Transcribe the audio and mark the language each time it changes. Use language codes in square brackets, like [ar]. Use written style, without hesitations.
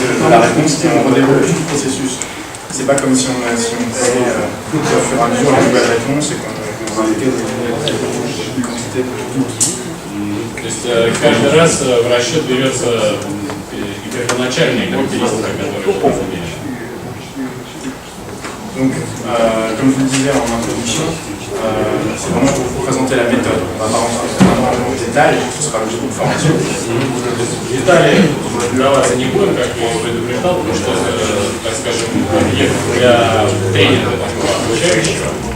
[fr] La réponse, on redéveloppe tout le processus. C'est pas comme si on prenait au fur et à mesure la nouvelle réponse et qu'on indiquait des quantités de tout. [ru] То есть каждый раз в расчет берется и первоначальные характеристики, которые вы замерили. [fr] Donc, comme je vous le disais en introduction, c'est vraiment pour vous présenter la méthode. On va pas rentrer vraiment dans les détails, ce sera le de formation. [ru] Детали даваться не будем, как я предупреждал, потому что это, так скажем, объект для тренинга такого обучающего.